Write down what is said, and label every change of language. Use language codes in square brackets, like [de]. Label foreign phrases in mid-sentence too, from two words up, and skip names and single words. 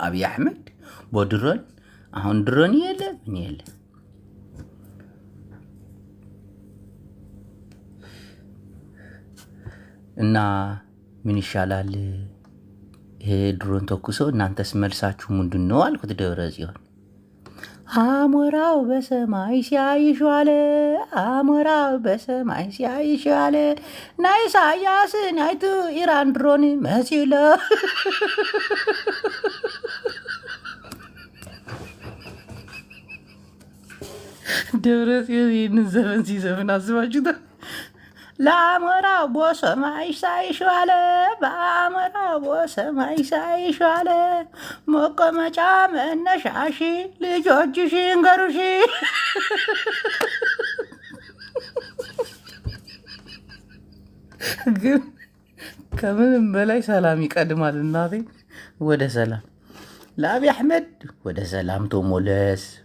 [am] አብይ አህመድ በድሮን አሁን ድሮን የለ ምን የለ እና ምን ይሻላል? ይሄ ድሮን ተኩሶ እናንተስ መልሳችሁ ምንድን ነው አልኩት ደብረጽዮን። አሞራው በሰማይ ሲያይሽ ዋለ፣ አሞራው በሰማይ ሲያይሽ ዋለ፣ [ti] ናይ ኢሳያስን አይቱ ኢራን ድሮን መሲሎ [am] ደብረጽዮን ይህንን ዘመን ሲዘፍን አስባችሁታል? ለአሞራው በሰማይ ሳይሽ ዋለ፣ በአሞራው በሰማይ ሳይሽ ዋለ፣ መቀመጫ መነሻሺ ልጆችሽ እንገሩሽ። ግን ከምንም በላይ ሰላም ይቀድማል። እናቴ ወደ ሰላም ለአብይ አሕመድ ወደ ሰላም ተሞለስ።